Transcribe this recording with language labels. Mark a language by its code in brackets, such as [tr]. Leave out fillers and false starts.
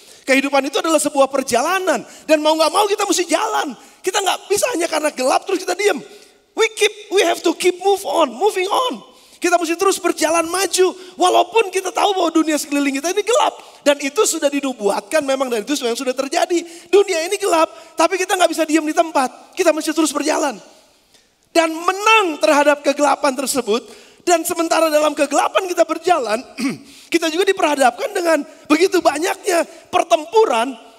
[id] Kehidupan itu adalah sebuah perjalanan. Dan mau gak mau kita mesti jalan. Kita gak bisa hanya karena gelap terus kita diam. [en] We have to keep moving on. [id] Kita mesti terus berjalan maju. Walaupun kita tahu bahwa dunia sekeliling kita ini gelap. Dan itu sudah dinubuatkan memang, dan itu yang sudah terjadi. Dunia ini gelap, tapi kita gak bisa diam di tempat. Kita mesti terus berjalan. Dan menang terhadap kegelapan tersebut. Dan sementara dalam kegelapan kita berjalan, kita juga diperhadapkan dengan begitu banyaknya pertempuran.